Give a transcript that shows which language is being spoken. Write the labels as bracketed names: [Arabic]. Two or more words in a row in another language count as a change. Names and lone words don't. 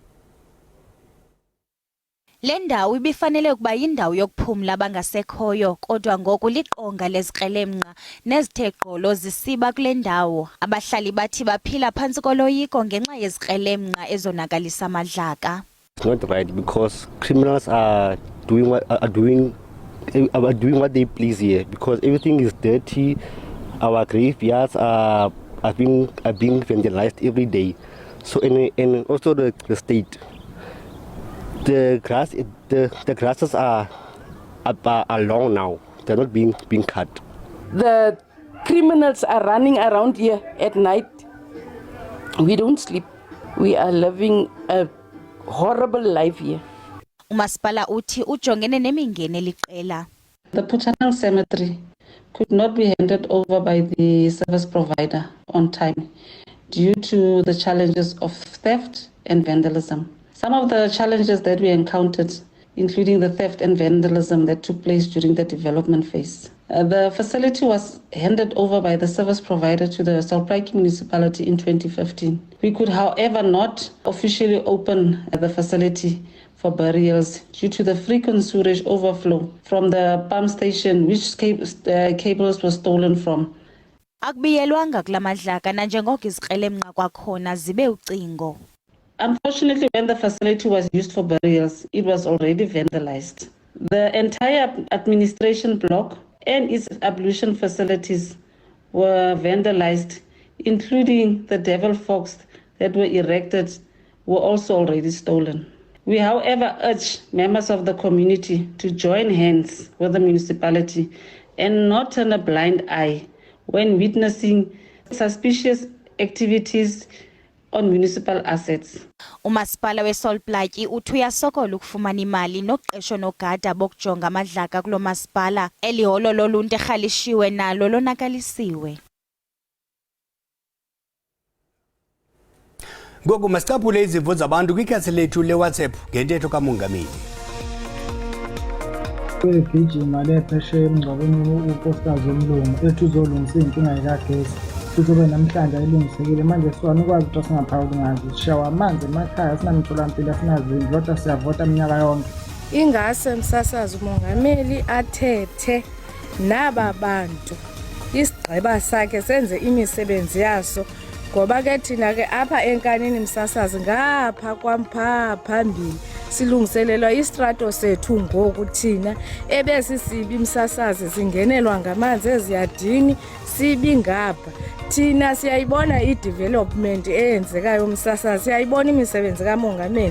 [Xhosa] Le ndawo ibifanele ukuba yindawo yokuphumla abangasekhoyo kodwa ngoku liqonga lezikrelemnqa nezithe gqolo zisiba kule ndawo. Abahlali bathi baphila phantsi koloyiko ngenxa yezikrelemnqa ezonakalisa amadlaka. [English] It's not right because criminals are doing what they please here, because everything is dirty. Our graveyards are being vandalized every day. So and also the state. The grasses are long now. They're not being cut. The criminals are running around here at night. We don't sleep. We are living a horrible life here. [Xhosa] Umasipala uthi ujongene nemingeni eliqela. [English] The Bhutanang cemetery could not be handed over by the service provider on time due to the challenges of theft and vandalism. Some of the challenges that we encountered, including the theft and vandalism that took place during the development phase. The facility was handed over by the service provider to the Solplaatje municipality in 2015. We could, however, not officially open the facility for burials due to the frequent sewage overflow from the pump station, which cables were stolen from. [Xhosa] Akubiyelwanga kula madlaka nanjengoko izikrelemnqa kwakhona zibe ucingo. [English] Unfortunately, when the facility was used for burials, it was already vandalized. The entire administration block and its ablution facilities were vandalized, including the devil forks that were erected were also already stolen. We, however, urge members of the community to join hands with the municipality and not turn a blind eye when witnessing suspicious activities on municipal assets. [Xhosa] Umasipala weSolplaatje uthi uyasokola ukufumana imali noqesho nogada bokujonga amadlaka kulo masipala eliholo loluntu erhalishiwe nalo lonakalisiwe. Ngoku masicaphule izimvo zabantu kwikhasi lethu leWhatsApp ngentetho kamongameli. [Zulu] Kwegijima lephesheya emngcwabeni unkosikazi womlungu ethi uzolungisa inkinga yikagesi futhi ube namhlanje ayilungisekile manje siwana ukwazi ukuthi singaphawuli ngazi sishawa amanzi emakhaya sinamtholampilo sinazindlu kodwa siyavota minyaka yonke. [Xhosa] Ingase msasazi umongameli athethe naba bantu isigqiba sakhe senze imisebenzi yaso ngoba ke thina ke apha enkanini msasazi ngapha kwampha phambili silungiselelwa istrato sethu ngoku thina ebesisibi msasazi zingenelwa ngamanzi eziyadini sibi ngapha thina siyayibona i-development eyenzekayo msasazi siyayibona imisebenzi kamongameli.